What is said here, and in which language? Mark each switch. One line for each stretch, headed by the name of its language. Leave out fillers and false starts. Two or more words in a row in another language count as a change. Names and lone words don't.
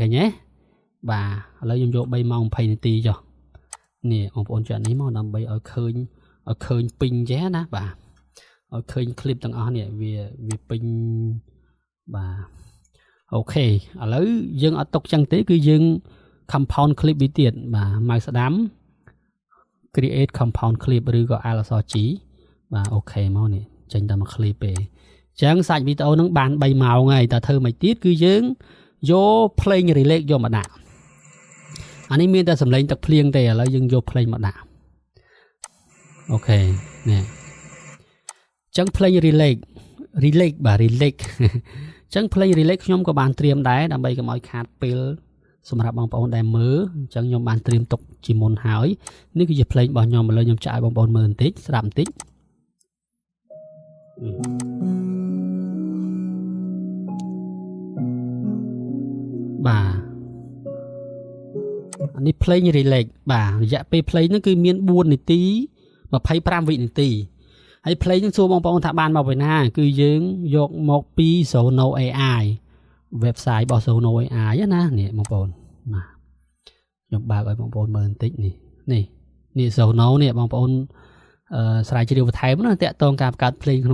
Khmer: ញទេបាទឥឡូវខ្ញុំយក3ម៉ោង20នាទីចុះនេះបងប្អូនចុចនេះមកដើម្បីឲ្យឃើញពេញចេះណាបាទឲ្យឃើញ clip ទាំងអស់នេះវាពេញបាទអូខេឥឡូវ យើងអត់ຕົកចឹងទេគឺយើង
English: compound clip
Khmer: វាទៀតបាទម៉ៅស្ដាំ
English: create compound clip
Khmer: ឬក៏ Alt អក្សរ G បាទអូខេមកនេះ ចេញតែមួយ clip ទេអញ្ចឹងសាច់វីដេអូហ្នឹងបាន3ម៉ោងហើយតើធ្វើមិនទៀតគឺយើងយក
English: play relay
Khmer: យកមកដាក់អានេះមានតែសំឡេងទឹកភ្លៀងទេឥឡូវយើងយក play មកដាក់អូខេនេះអញ្ចឹង
English: play relay
Khmer: បាទ relay អញ្ចឹង
English: play relay
Khmer: ខ្ញុំក៏បានត្រៀមដែរដើម្បីកុំឲ្យខាតពេលសម្រាប់បងប្អូនដែលមើលអញ្ចឹងខ្ញុំបានត្រៀមទុកជាមុនហើយនេះគឺជា play របស់ខ្ញុំឥឡូវខ្ញុំចាក់ឲ្យបងប្អូនមើលបន្តិចស្ដាប់បន្តិច បាទអានេះ
English: play relay
Khmer: បាទរយៈពេល play ហ្នឹងគឺមាន4នា ទី25វិនាទីហើយ play ហ្នឹងសួរបងប្អូនថាបានមកពីណាគឺយើងយកមកពី Sono AI website របស់ Sono AI ណានេះបងប្អូនណាខ្ញុំបើកឲ្យបងប្អូនមើលបន្តិចនេះ Sono នេះបងប្អូនស្រាវជ្រាវបន្ថែមណាតាក់ទងការបង្កើតភ្លេងក្នុង